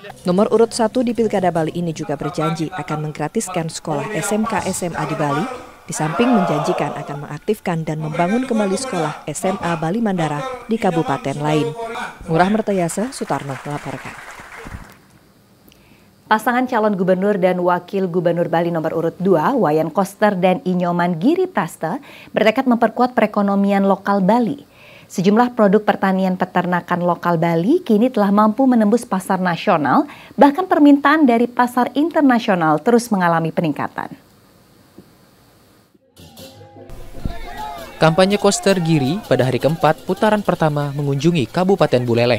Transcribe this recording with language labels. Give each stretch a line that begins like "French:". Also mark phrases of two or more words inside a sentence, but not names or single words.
Indonesian: Nomor urut 1 di Pilkada Bali ini juga berjanji akan menggratiskan sekolah SMK SMA di Bali, di samping menjanjikan akan mengaktifkan dan membangun kembali sekolah SMA Bali Mandara di kabupaten lain. Ngurah Mertayasa, Sutarno melaporkan. Pasangan calon gubernur dan wakil gubernur Bali nomor urut 2, Wayan Koster dan Inyoman Giri Prasta, bertekad memperkuat perekonomian lokal Bali. Sejumlah produk pertanian peternakan lokal Bali kini telah mampu menembus pasar nasional, bahkan permintaan dari pasar internasional terus mengalami peningkatan. Kampanye Koster Giri pada hari keempat putaran pertama mengunjungi Kabupaten Buleleng.